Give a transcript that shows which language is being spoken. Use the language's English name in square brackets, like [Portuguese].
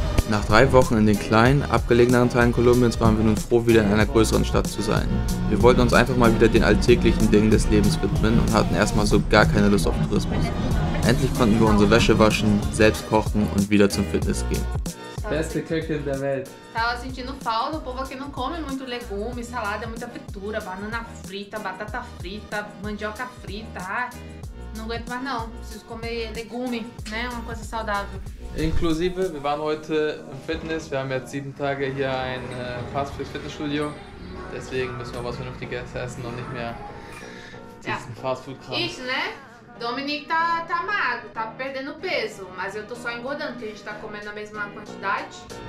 [German] Nach 3 Wochen in den kleinen, abgelegeneren Teilen Kolumbiens waren wir nun froh, wieder in einer größeren Stadt zu sein. Wir wollten uns einfach mal wieder den alltäglichen Dingen des Lebens widmen und hatten erstmal so gar keine Lust auf Tourismus. Endlich konnten wir unsere Wäsche waschen, selbst kochen und wieder zum Fitness gehen. Beste Köchin der Welt. [Portuguese] Tava sentindo falta, o povo aqui não come muito legume, salada é muita fritura, banana frita, batata frita, mandioca frita. Ah, não aguento mais não, preciso comer legume, né? Uma coisa saudável. [German] Inklusive, wir waren heute im Fitness, wir haben jetzt 7 Tage hier ein Fastfood-Fitnessstudio. Deswegen müssen wir was Vernünftiges essen und nicht mehr diesen Fastfood-Kram. [Portuguese] Isso, né? Dominique tá magro, tá perdendo peso, mas eu tô só engordando, porque a gente tá comendo a mesma quantidade.